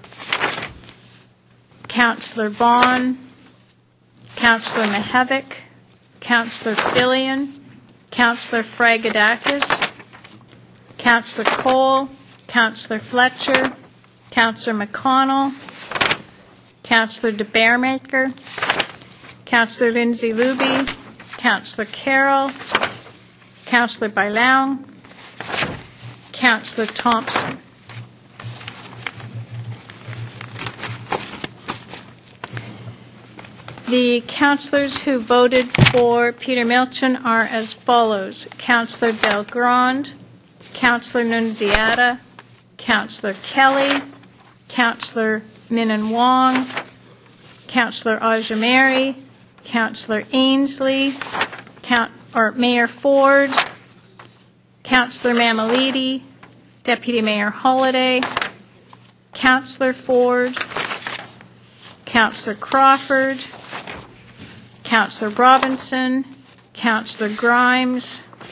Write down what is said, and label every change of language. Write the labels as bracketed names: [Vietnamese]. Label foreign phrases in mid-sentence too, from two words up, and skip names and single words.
[English] Councillor Vaughn, Councillor Mihevik, Councillor Fillion, Councillor Fragadakis, Councillor Cole, Councillor Fletcher, Councillor McConnell, Councillor DeBearmaker, Councillor Lindsay Luby, Councillor Carroll, Councillor Bailão, Councillor Thompson. The councillors who voted for Peter Milchin are as follows. Councillor Belgrand, Councillor Nunziata, Councillor Kelly, Councillor Minan Wong, Councillor Ajameri, Councillor Ainsley, Mayor Ford, Councillor Mamalidi, Deputy Mayor Holliday, Councillor Ford, Councillor Crawford, Councillor Robinson, Councillor Grimes,